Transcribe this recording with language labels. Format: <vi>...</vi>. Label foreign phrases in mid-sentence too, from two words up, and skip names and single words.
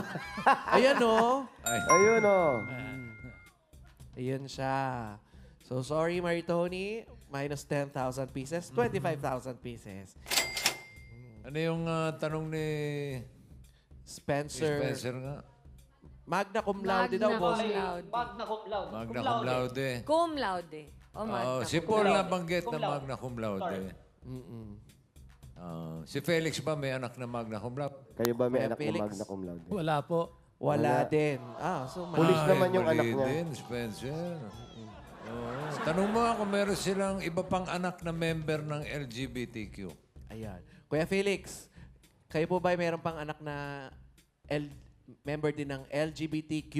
<tl>Ayan o. Ayun o. Ayan siya. So, sorry, Maritoni.</tl> <en>Minus 10,000 pieces. 25,000 pieces.</en> <tl>Ano yung tanong ni Spencer. Spencer nga?</tl> <la>Magna cum laude daw, Magna boss. cum laude. Magna cum laude. Magna cum laude. Cum laude. O magna</la> <tl>Si</tl> <la>cum</la> <tl>Paul</tl> <la>laude.</la> <tl>nabanggit</tl> <la>Cum</la> <tl>na</tl> <la>laude. magna cum laude.</la> <tl>Si Felix ba may anak na</tl> <la>magna cum laude?</la> <tl>Kayo ba may Kuya anak Felix? na</tl> <la>magna cum laude?</la> <tl>Wala po. Wala din. So Pulis naman yung mali anak niya. din, Spencer. Oo. Tanong mo kung meron silang iba pang anak na member ng LGBTQ. Ayan. Kuya Felix, kayo po ba meron pang anak na member din ng LGBTQ+?</tl>